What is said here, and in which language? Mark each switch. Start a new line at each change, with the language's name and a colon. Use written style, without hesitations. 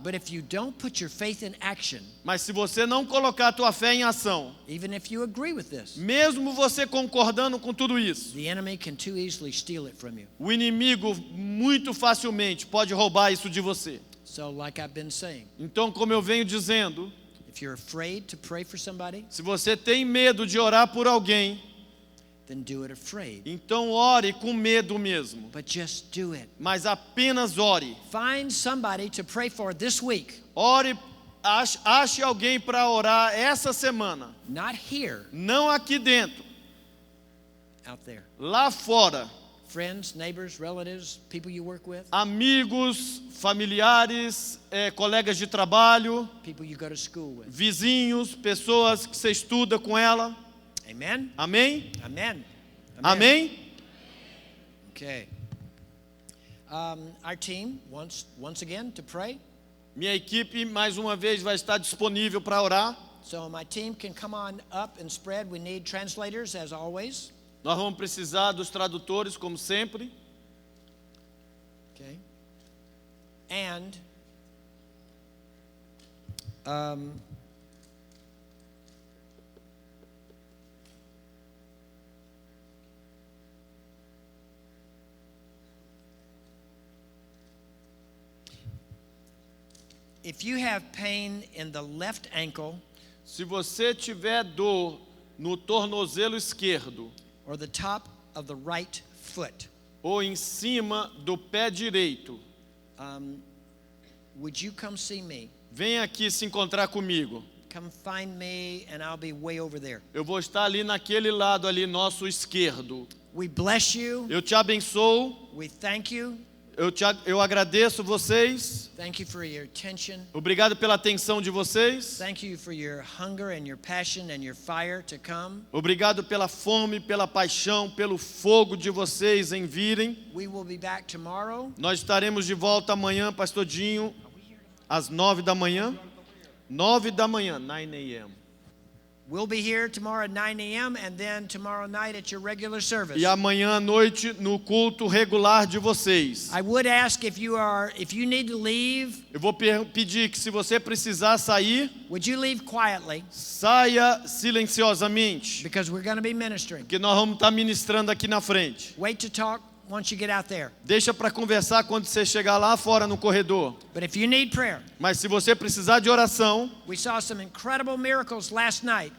English: But if you don't put your faith in action,
Portuguese: Mas se você não colocar a tua fé em ação,
English: even if you agree with this,
Portuguese: mesmo você concordando com tudo isso,
English: the enemy can too easily steal it from you.
Portuguese: o inimigo muito facilmente pode roubar isso de você.
English: So like I've been saying,
Portuguese: Então, como eu venho dizendo,
English: if you're afraid to pray for somebody,
Portuguese: se você tem medo de orar por alguém,
English: then do it afraid.
Portuguese: então ore com medo mesmo.
English: But just do it.
Portuguese: Mas apenas ore.
English: Find somebody to pray for this week.
Portuguese: Ore, ache alguém para orar essa semana.
English: Not here,
Portuguese: Não aqui dentro,
English: out there.
Portuguese: lá fora.
English: friends, neighbors, relatives, people you work with,
Portuguese: amigos, familiares, colegas de trabalho,
English: people you go to school with.
Portuguese: vizinhos, pessoas que você estuda com ela.
English: Amen?
Portuguese: Amém?
English: Amen.
Portuguese: Amém?
English: Okay. Our team wants once again to pray.
Portuguese: Minha equipe mais uma vez vai estar disponível para orar.
English: So my team can come on up and spread. We need translators as always.
Portuguese: Nós vamos precisar dos tradutores como sempre.
English: Okay. And if you have pain in the left ankle
Portuguese: Se você tiver dor no tornozelo esquerdo
English: or the top of the right foot,
Portuguese: ou em cima do pé direito,
English: would you come see me?
Portuguese: venha aqui se encontrar comigo.
English: Come find me and I'll be way over there.
Portuguese: Eu vou estar ali naquele lado ali nosso esquerdo.
English: We bless you.
Portuguese: Eu te abençoo.
English: We thank you.
Portuguese: Eu agradeço vocês.
English: Thank you for your attention.
Portuguese: Obrigado pela atenção de vocês.
English: Thank you for your hunger and your passion and your fire to come.
Portuguese: Obrigado pela fome, pela paixão, pelo fogo de vocês em virem.
English: We will be back tomorrow.
Portuguese: Nós estaremos de volta amanhã, Pastor Dinho, às 9 da manhã. 9 da manhã, 9 a.m.
English: We'll be here tomorrow at 9 a.m. and then tomorrow night at your regular service.
Portuguese: E amanhã à noite no culto regular de vocês.
English: I would ask if you need to leave,
Portuguese: Eu vou pedir que se você precisar sair,
English: would you leave quietly?
Portuguese: saia silenciosamente,
English: Because we're going to be ministering.
Portuguese: que nós vamos estar ministrando aqui na frente.
English: Wait to talk once you get out there.
Portuguese: Deixa para conversar quando você chegar lá fora no corredor.
English: But if you need prayer,
Portuguese: Mas se você precisar de oração,
English: we saw some incredible miracles last night.